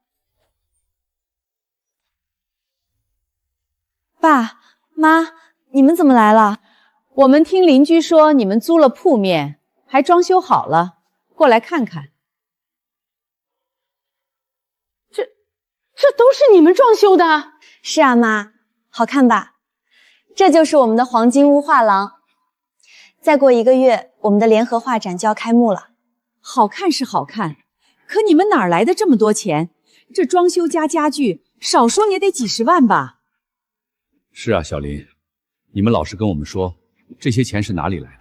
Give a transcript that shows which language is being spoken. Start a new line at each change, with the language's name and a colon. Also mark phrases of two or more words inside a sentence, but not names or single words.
Chinese: 爸媽，你們怎麼來了？我們聽鄰居說你們租了鋪面， 還裝修好了，過來看看。这都是你们装修的？是啊，妈，好看吧？这就是我们的黄金屋畫廊。再過1個月，我們的聯合畫展就要開幕了。好看是好看，可你們哪來的這麼多錢？這裝修加家具，少說也得幾十萬吧？是啊，小林，你們老實跟我們說，這些錢是哪裡來的？